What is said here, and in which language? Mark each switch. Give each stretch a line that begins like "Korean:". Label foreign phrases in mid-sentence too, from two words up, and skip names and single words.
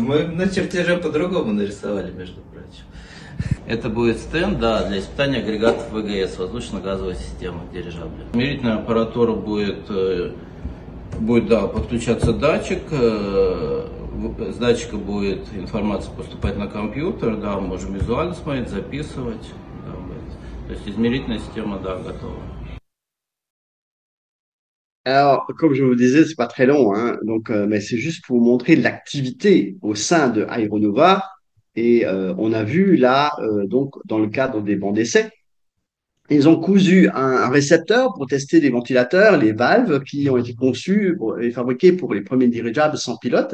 Russian: Мы на чертеже по-другому нарисовали, между прочим. Это будет стенд, да, для испытания агрегатов ВГС, воздушно-газовой системы дирижабля. Измерительная аппаратура будет подключаться датчик. С датчика будет информация поступать на компьютер, да, мы можем визуально смотреть, записывать. Да, то есть измерительная система, да, готова.
French: Alors, comme je vous disais, c'est pas très long, hein, donc, mais c'est juste pour vous montrer l'activité au sein de Aeronova. Et on a vu là, donc, dans le cadre des bancs d'essai, ils ont cousu un récepteur pour tester les ventilateurs, les valves qui ont été conçus et fabriqués pour les premiers dirigeables sans pilote.